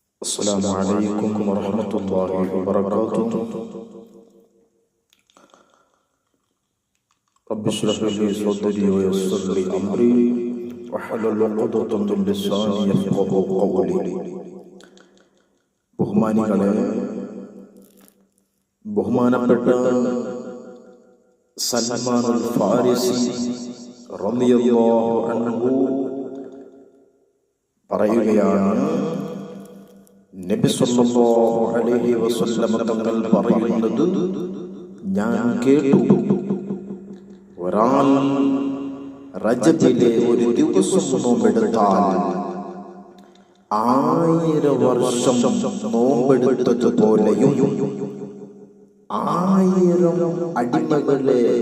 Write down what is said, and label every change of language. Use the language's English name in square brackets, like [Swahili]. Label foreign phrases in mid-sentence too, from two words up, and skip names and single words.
[Arabic] السلام عليكم ورحمة الله وبركاته. رب اشرح لي صدري ويسر لي أمري واحلل عقدة من لساني يفقهوا قولي. [Malayalam] ബഹുമാനപ്പെട്ട സൽമാൻ അൽ ഫാരിസി [Arabic] رضي الله عنه [Malayalam] പറയുകയാണ്, നബി [Arabic] صلى الله عليه وسلم [Malayalam] തങ്ങൾ പറയുന്നത് ഞാൻ കേട്ടു, ഒരാൾ റജബിലെ ഒരു ദിവസം നോമ്പെടുത്താൽ 1000 വർഷം നോമ്പെടുത്തതുപോലെയും 1000 അടിമകളെ